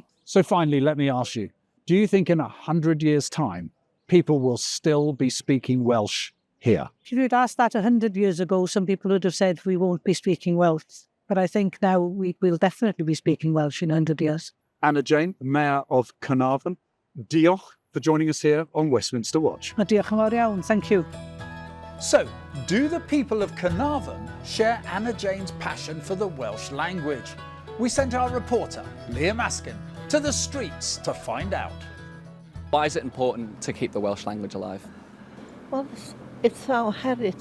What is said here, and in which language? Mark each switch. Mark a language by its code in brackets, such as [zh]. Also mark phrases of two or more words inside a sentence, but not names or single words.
[en] So finally, let me ask you, do you think in 100 years' time, people will still be speaking Welsh here? If you'd asked that 100 years ago, some people would have said we won't be speaking Welsh. But I think now we will definitely be speaking Welsh in 100 years. Anna Jane, Mayor of Carnarvon, diolch for joining us here on Westminster Watch. [cy] Diolch yn fawr iawn, [en] thank you. So, do the people of Carnarvon share Anna Jane's passion for the Welsh language? We sent our reporter, Liam Askin, to the streets to find out. Why is it important to keep the Welsh language alive? Well, it's our heritage.